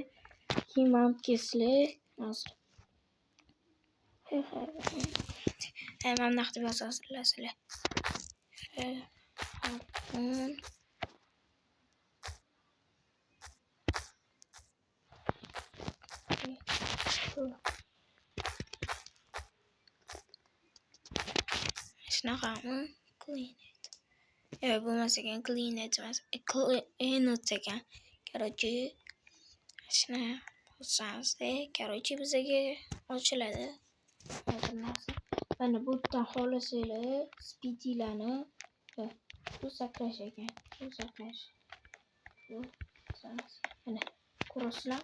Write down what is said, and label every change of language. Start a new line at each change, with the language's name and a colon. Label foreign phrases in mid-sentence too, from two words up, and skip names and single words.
Uzbek: Keyin mana keslar hozir. Mana naqd bosasizlar sizlar. Shunaqami?
English: Clean it.
Uzbek: Bo'lmasa ekan
English: clean it
Uzbek: emas.
English: Clean it
Uzbek: ekan. Короче, shuna bosamiz-da. Короче, bizga ochiladi. Mana bu yerdan xohlasanglar speedylarni bu sakrash ekan. Bu sakrash. Mana ko'rasizlar.